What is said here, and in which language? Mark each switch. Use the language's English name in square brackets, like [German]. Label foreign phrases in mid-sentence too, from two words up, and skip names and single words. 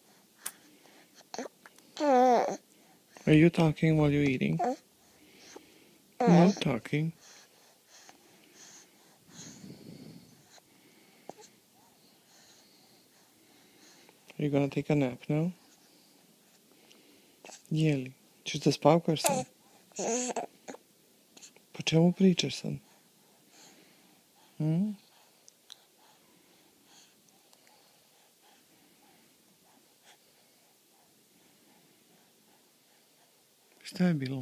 [English] Are you talking while you're eating? You're not talking. Are you gonna take a nap now? [Serbian] Je li? Ćeš da spavkaš sad? Po čemu pričaš sad? Hmm? Šta je bilo?